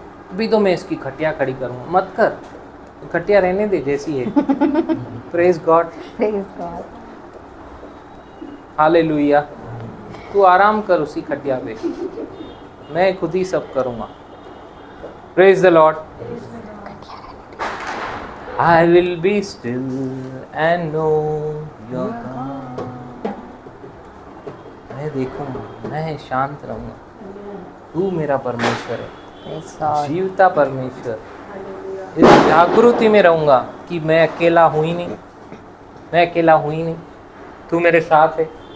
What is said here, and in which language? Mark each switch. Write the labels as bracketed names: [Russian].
[Hindi] अभी तो मैं इसकी खटिया खड़ी करूँगा, मत कर, खटिया रहने दे जैसी है। [English] Praise God. Praise God। Hallelujah. [Hindi] तू आराम कर उसी खटिया पे, मैं खुद ही सब करूँगा। [English] Praise the Lord. I will be still and know your God। [Hindi] मैं देखूँगा, मैं शांत रहूँगा, तू मेरा परमेश्वर है, [English] Praise God। [Hindi] जीवता परमेश्वर। इस जागृति में रहूँगा कि मैं अकेला हूँ ही नहीं, मैं अकेला हूँ ही नहीं, तू मेरे साथ है।